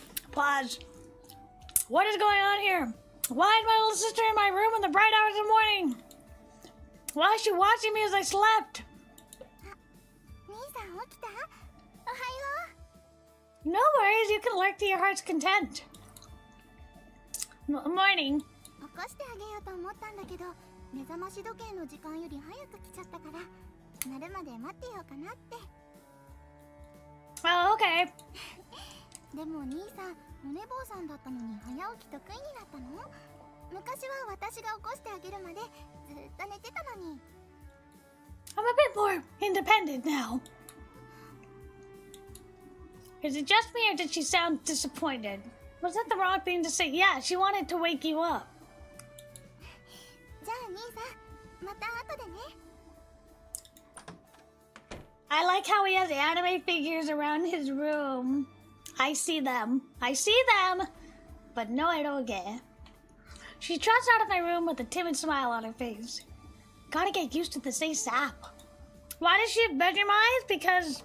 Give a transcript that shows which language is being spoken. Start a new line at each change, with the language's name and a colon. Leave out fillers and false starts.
English: Pause. What is going on here? Why is my little sister in my room in the bright hours of the morning? Why is she watching me as I slept?
Japanese: 起きた？おはよう。
English: No worries, you can lurk to your heart's content. Morning.
Japanese: 起こしてあげようと思ったんだけど、目覚まし時計の時間より早く来ちゃったから、鳴るまで待ってようかなって。
English: Oh, okay.
Japanese: でも兄さん、お寝坊さんだったのに早起き得意になったの？昔は私が起こしてあげるまでずっと寝てたのに。
English: I'm a bit more independent now. Is it just me or did she sound disappointed? Was that the wrong thing to say? Yeah, she wanted to wake you up.
Japanese: じゃあ兄さん、また後でね。
English: I like how he has anime figures around his room. I see them. I see them. But no eroge. She trots out of my room with a timid smile on her face. Gotta get used to this ASAP. Why does she have bedroom eyes?